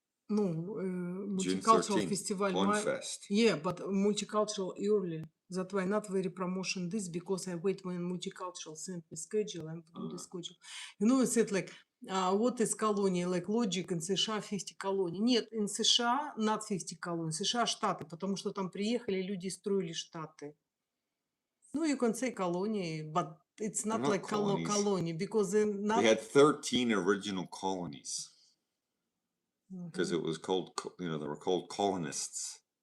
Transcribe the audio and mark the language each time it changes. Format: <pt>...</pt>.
<en>Ну, June multicultural 13th, festival. Bonfest. Yeah, but multicultural early. That's why not very promotion this because I wait when multicultural send me schedule and do the schedule. You know, I said like, what is colony? Like logic in</en> <ru>США 50 колоний. Нет,</ru> <en>in</en> <ru>США</ru> <en>not</en> <ru>50 колоний. США штаты, потому что там приехали люди и строили штаты.</ru> <en>No, you can say colony, but it's not not like colonies. colony because they're not. They had 13 original colonies because it was called, you know, they were called colonists.</en>